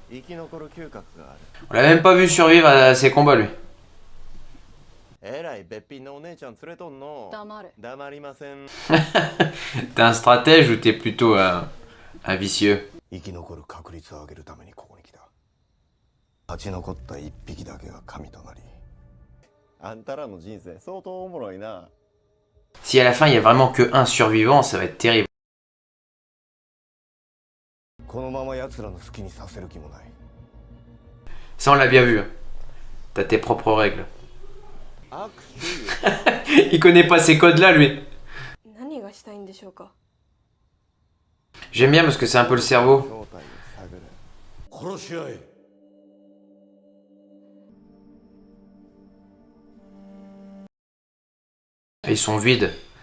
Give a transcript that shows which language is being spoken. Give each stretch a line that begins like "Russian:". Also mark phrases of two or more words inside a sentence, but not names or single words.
French: On l'a même pas vu survivre à ses combats lui. T'es un stratège ou t'es plutôt un vicieux?
Japanese: 勝ち残った一匹だけが神となり。あんたらの人生相当おもろいな。
French: Si à la fin il y a vraiment que un survivant, ça va être terrible.
Japanese: このまま奴らの好きにさせる気もない。
French: Ça on l'a bien vu. T'as tes propres règles. Il connaît pas ces codes là lui. J'aime bien parce que c'est un peu le cerveau. Ils sont vides.